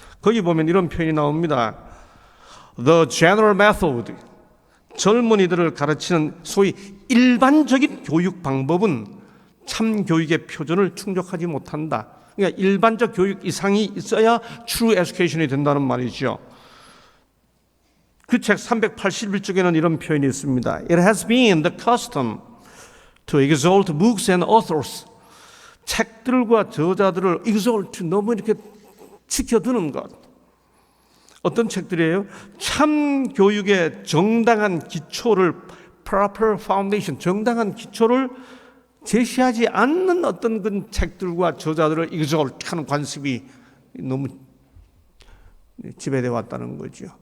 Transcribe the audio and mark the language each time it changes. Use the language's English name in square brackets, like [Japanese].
[Korean] 거기 보면 이런 표현이 나옵니다. [English] The general method, [Korean] 젊은이들을 가르치는 소위 일반적인 교육 방법은 참 교육의 표준을 충족하지 못한다. 그러니까 일반적 교육 이상이 있어야 true education이 된다는 말이죠. 그 책 381쪽에는 이런 표현이 있습니다. [English] It has been the custom to exalt books and authors. [Korean] 책들과 저자들을 exalt, 너무 이렇게 지켜두는 것. 어떤 책들이에요? 참 교육의 정당한 기초를, [English] proper foundation, [Korean] 정당한 기초를 제시하지 않는 어떤 그 책들과 저자들을 exalt하는 관습이 너무 지배되어 왔다는 거죠.